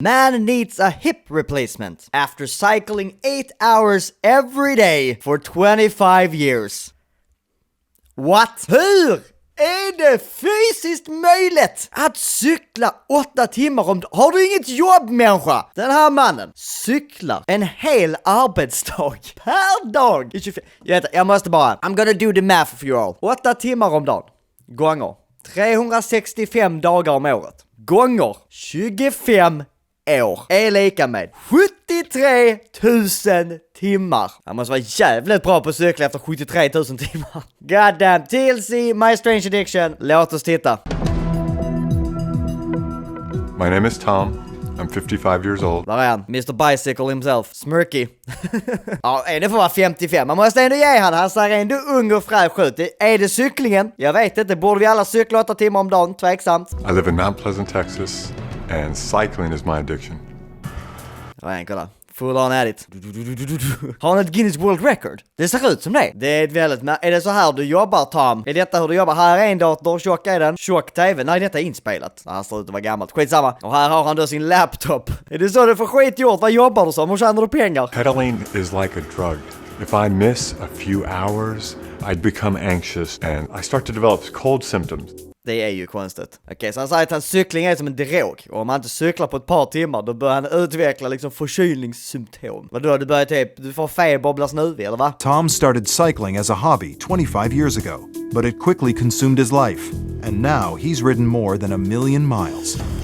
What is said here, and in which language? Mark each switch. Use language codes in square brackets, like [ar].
[en] Man needs a hip replacement after cycling 8 hours every day for 25 years. What? [sv] Hur är det fysiskt möjligt att cykla 8 timmar om dagen? Har du inget jobb, människa? Den här mannen cyklar en hel arbetsdag per dag. Jag måste bara, [en] I'm gonna do the math for you all. [sv] 8 timmar om dagen gånger 365 dagar om året gånger 25 år är lika med 73 000 timmar. Han måste vara jävligt bra på att cykla efter 73 000 timmar. [en] God damn. [sv] TLC, My Strange Addiction. Låt oss titta. [en] My name is Tom. I'm 55 years old. [sv] Där är han, Mr. Bicycle himself. Smirky. Ja, det får vara 55. Man måste ändå ge han ser ändå ung och fräsch ut. Är det cyklingen? Jag vet inte. Borde vi alla cykla 8 timmar om dagen? Tveksamt. [en] I live in Mount Pleasant, Texas, and cycling is my addiction. [sv] Ja, kolla. Full on at it. Har han ett Guinness World Record? Det ser ut som det. Det är väldigt... Är det så här du jobbar, Tom? Är detta hur du jobbar? Här är en dator, tjock är den. Tjock tv. Nej, detta är inspelat. Han ser ut att vara gammalt. Skitsamma. Och här har han då sin laptop. Är det så du får skit gjort? Vad jobbar du som? Hur tjänar du pengar? [en] Pedaling is like a drug. If I miss a few hours, I'd become anxious and I start to develop cold symptoms. [sv] Det är ju konstigt. Okej, så han säger att hans cykling är som en drog. Och om han inte cyklar på ett par timmar, då börjar han utveckla liksom förkylningssymptom. Vadå, du börjar du får feber och blir snuvig, eller va? [en] Tom started cycling as a hobby 25 years ago, but it quickly consumed his life. And now he's ridden more than 1 million miles.